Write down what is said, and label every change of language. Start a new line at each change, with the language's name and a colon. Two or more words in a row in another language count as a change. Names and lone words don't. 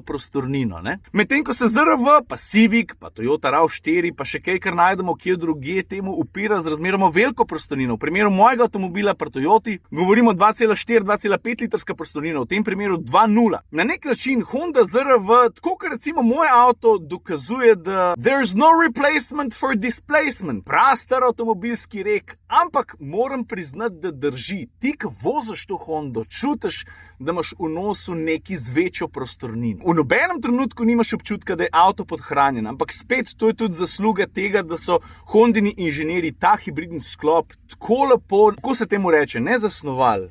Slovenian: Medtem ko se ZRV pa Civic, pa Toyota RAV4, pa še kaj, kar najdemo kje drugje, temu upira z razmeroma veliko prostornino. V primeru mojega avtomobila pri Toyoti govorimo 2,4-2,5 litrska prostornina, v tem primeru 2,0. Na nek način Honda ZR-V, tako kot recimo moj avto, dokazuje, da
English: there's no replacement for displacement.
Slovenian: Prastar avtomobilski rek, ampak moram priznati, da drži. Ti, ki voziš to Hondo, čutiš, da imaš v nosu neki z večjo prostornino. V nobenem trenutku nimaš občutka, da je avto podhranjen, ampak spet to je tudi zasluga tega, da so Hondini inženirji ta hibridni sklop tako lepo, kako se temu reče, ne zasnovali.